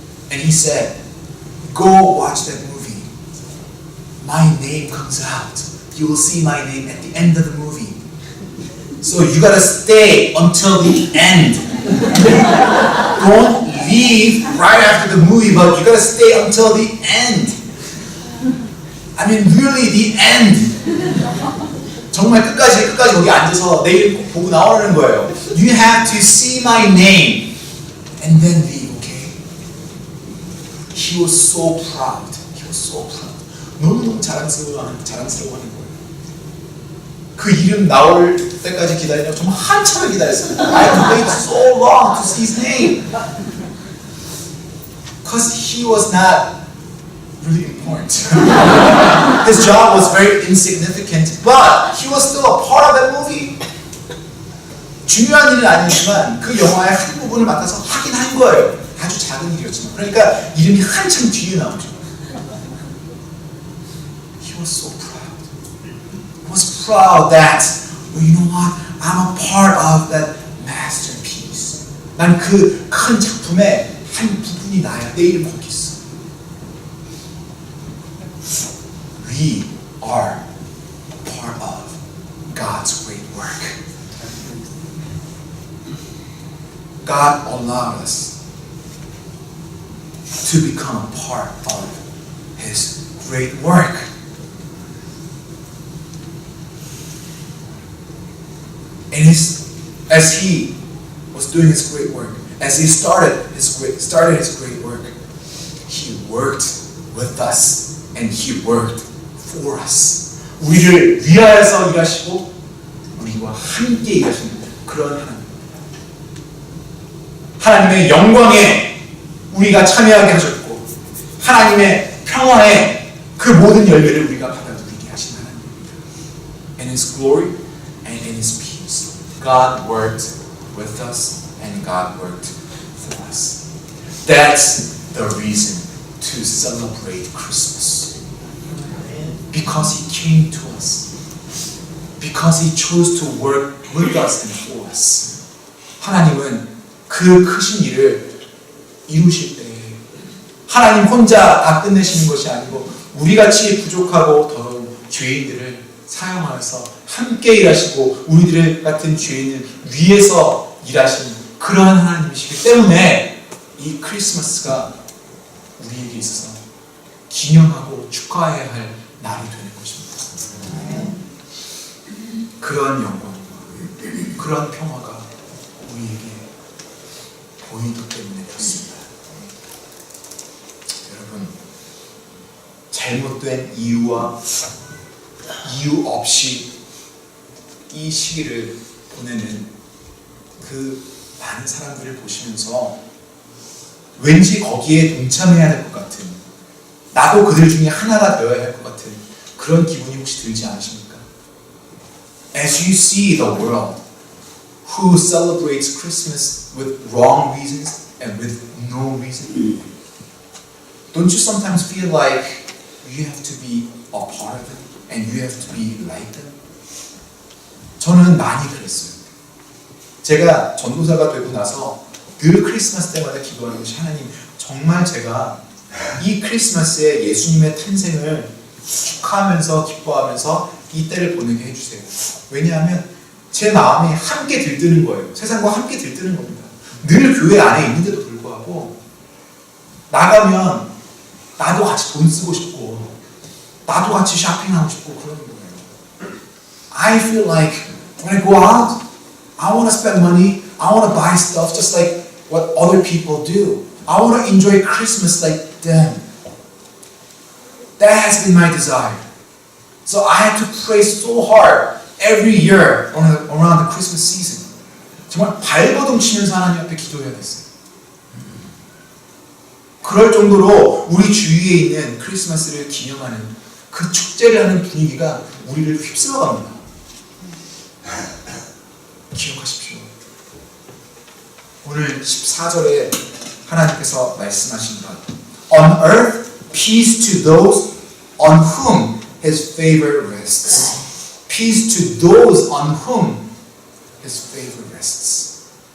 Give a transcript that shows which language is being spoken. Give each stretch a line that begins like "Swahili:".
English: And he said, go watch that movie. My name comes out. You will see my name at the end of the movie. So you gotta stay until the end. Don't leave right after the movie, but you gotta stay until the end. I mean, really the end.
Korean: 정말 끝까지 거기 앉아서 내 이름 꼭 보고 나오라는 거예요.
English: You have to see my name and then leave, okay? He was so proud. He was so proud.
Korean: 너무너무 자랑스러워하는 거예요. 그 이름 나올 때까지 기다리려고 정말 한참을 기다렸어요.
English: I had to wait so long to see his name. Because he was not really important. His job was very insignificant, but he was still a part of that movie.
Korean: 중요한 일은 아니지만 그 영화의 한 부분을 맡아서 하긴 한 거예요. 아주 작은 일이었지만. 그러니까 이름이 한참 뒤에 나오죠.
English: He was so proud. He was proud that, well, you know what? I'm a part of that masterpiece.
Korean: 난 그 큰 작품의 한 부분이 나야. 내 이름 거기 있어.
English: We are part of God's great work. God allowed us to become a part of His great work. And as He was doing His great work, as He started His great work, He worked with us and He worked for us.
Korean: 우리를 위하여서 일하시고 우리와 함께 일하시는 그런 하나님. 하나님의 영광에 우리가 참여하게 하셨고 하나님의 평화에 그 모든 열매를 우리가 받아들이게 하신 하나님입니다.
English: in His glory and in His peace. God worked with us and God worked for us. That's the reason to celebrate Christmas. Because He came to us. Because He chose to work with us and for us.
Korean: 하나님은 그 크신 일을 이루실 때 하나님 혼자 다 끝내시는 것이 아니고 우리같이 부족하고 더러운 죄인들을 사용하여서 함께 일하시고 우리들 같은 죄인을 위해서 일하시는 그러한 하나님이시기 때문에 이 크리스마스가 우리에게 있어서 기념하고 축하해야 할 날이 되는 것입니다. 그런 영광과 그런 평화가 우리에게 보이기 때문에 그렇습니다. 여러분, 잘못된 이유와 이유 없이 이 시기를 보내는 그 많은 사람들을 보시면서 왠지 거기에 동참해야 될 것 같은, 나도 그들 중에 하나가 되어야 할 것 같은 그런 기분이 혹시 들지 않으십니까?
English: As you see the world who celebrates Christmas with wrong reasons and with no reason, don't you sometimes feel like you have to be a part of it and you have to be like them?
Korean: 저는 많이 그랬어요. 제가 전도사가 되고 나서 늘 크리스마스 때마다 기도하는 것이, 하나님, 정말 제가 이 크리스마스에 예수님의 탄생을 축하하면서 기뻐하면서 이 때를 보내게 해주세요. 왜냐하면 제 마음이 함께 들뜨는 거예요. 세상과 함께 들뜨는 겁니다. 늘 교회 안에 있는데도 불구하고 나가면 나도 같이 돈 쓰고 싶고 나도 같이 쇼핑하고 싶고 그러는 거예요.
English: I feel like when I go out, I want to spend money, I want to buy stuff just like what other people do. I want to enjoy Christmas like them. That has been my desire. So I had to pray so hard every year around the Christmas season.
Korean: 정말 발버둥 치면서 하나님 앞에 기도해야 됐어요. 그럴 정도로 우리 주위에 있는 크리스마스를 기념하는 그 축제를 하는 분위기가 우리를 휩쓸어갑니다. 기억하십시오. 오늘 14절에 하나님께서 말씀하신 것,
English: On earth, peace to those on whom His favor rests. Peace to those on whom His favor rests.